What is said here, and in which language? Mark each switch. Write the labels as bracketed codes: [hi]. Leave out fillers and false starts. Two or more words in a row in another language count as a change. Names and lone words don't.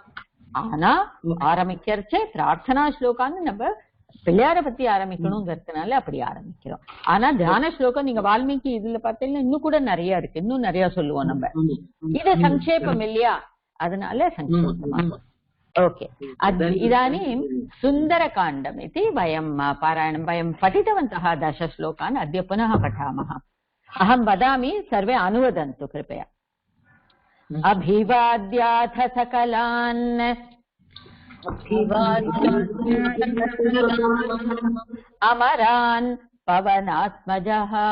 [ta] ஆனா ஆரம்பிக்கிறச்சே பிரார்த்தனா ஸ்லோகான்னு நம்ம பிள்ளையார பத்தி ஆரம்பிக்கணுங்கிறதுனால அப்படி ஆரம்பிக்கிறோம். ஆனா தியான ஸ்லோகம் நீங்க வால்மீகி இதுல பார்த்தீங்கன்னா இன்னும் கூட நிறைய இருக்கு, இன்னும் நிறைய சொல்லுவோம் நம்ம. இது சங்கேபம் இல்லையா, அதனால சங்கேபமா. [sa] ओके इदानीं सुन्दरकाण्डम् इति वयं पारायणं वयं पठितवन्तः 10 श्लोकान् अद्य पुनः पठामः। अहं वदामि, सर्वे अनुवदन्तु कृपया। अभिवाद्याथ सकलान् अमरान् पवनात्मजः